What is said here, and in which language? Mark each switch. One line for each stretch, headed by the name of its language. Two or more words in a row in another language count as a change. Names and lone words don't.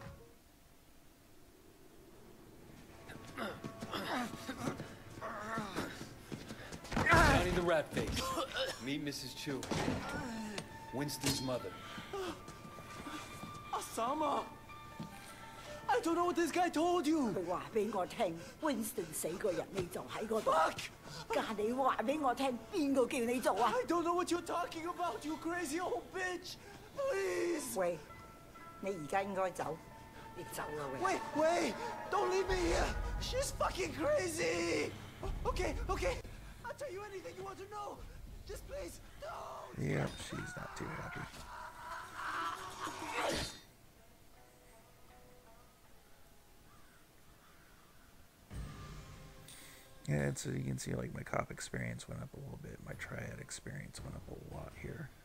English: Johnny the Rat Face. Meet Mrs. Chu. Winston's mother. Osama! I don't know what this guy told you.
Cantonese: 佢話俾我聽 ，Winston 死個人，你就喺嗰度。
English: Fuck!
Cantonese: 家你話俾我聽，邊個叫你做啊？
English: I don't know what you're talking about, you crazy old bitch. Please.
Cantonese: 喂，你而家應該走，你走啦喂。
English: Wait, don't leave me here. She's fucking crazy. Okay. I'll tell you anything you want to know. Just please, don't. Yep, she's not too happy. Yeah, and so you can see like my cop experience went up a little bit, my triad experience went up a lot here.